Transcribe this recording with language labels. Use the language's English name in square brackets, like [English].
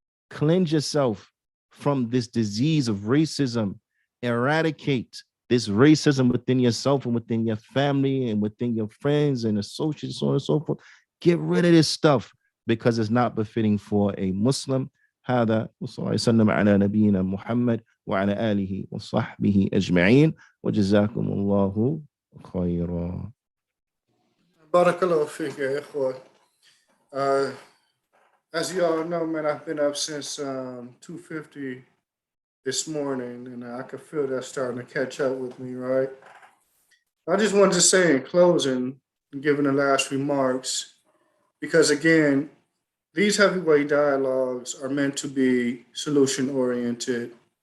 [English] Cleanse yourself from this disease of racism. Eradicate this racism within yourself and within your family and within your friends and associates, so on and so forth. Get rid of this stuff, because it's not befitting for a Muslim. [Arabic] هذا وصلى الله وسلم على نبينا محمد وعلى آله وصحبه أجمعين وجزاكم الله خيرا. Barakallahu fiqh, ya ikhwan. [English] As you all know, man, I've been up since 2:50 this morning, and I can feel that starting to catch up with me, right? I just wanted to say in closing, given the last remarks, because again, these heavyweight dialogues are meant to be solution-oriented.